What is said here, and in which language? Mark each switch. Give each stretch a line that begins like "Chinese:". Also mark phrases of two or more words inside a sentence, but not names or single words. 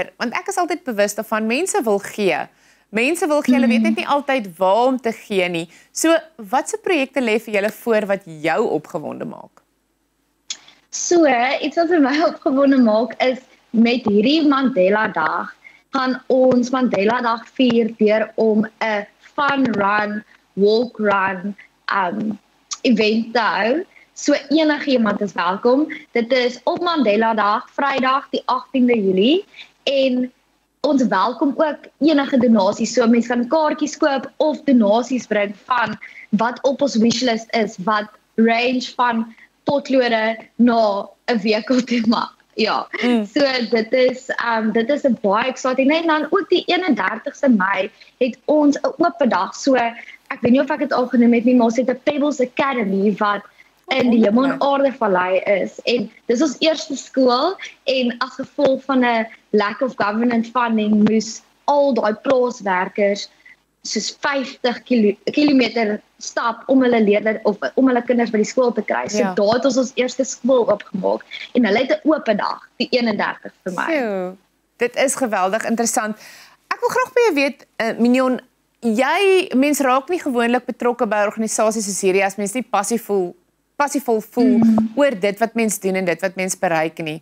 Afrikaans: Want ek is altyd bewus daarvan, mense wil gee. Hulle weet net nie altyd waar om te gee nie. So, watse projekte lê vir julle voor wat jou opgewonde maak? So, iets wat vir my opgewonde maak is met hierdie Mandela Dag gaan ons Mandela Dag vier deur om 'n
English: fun run walk run event
Afrikaans: te hou. So enigiemand is welkom. Dit is op Mandela Dag, Vrydag die 18de Julie en ons welkom ook enige donasies. So mense kan kaartjies koop of donasies bring van wat op ons wishlist is, wat range van potlode na 'n weekoptema. Ja. So dit is 'n baie exciting en dan ook die 31ste Mei het ons 'n oop dag. So ek weet nie of ek dit al genoem het nie, maar ons het 'n Pebbles Academy wat in die Hemel en Aarde Vallei is en dis ons eerste skool en as gevolg van 'n
English: lack of government funding
Afrikaans: moes al daai plaaswerkers soos 50 kilometer stap om hulle leerders of om hulle kinders by die skool te kry. So daar het ons eerste skool oopgemaak en hulle het 'n oop dag die 31 vir my. Sjoe, dit is geweldig interessant. Ek wil graag by jou weet, Mignon, mens raak nie gewoonlik betrokke by organisasies soos hierdie as mens nie passievol voel oor dit wat mens doen en dit wat mens bereik nie.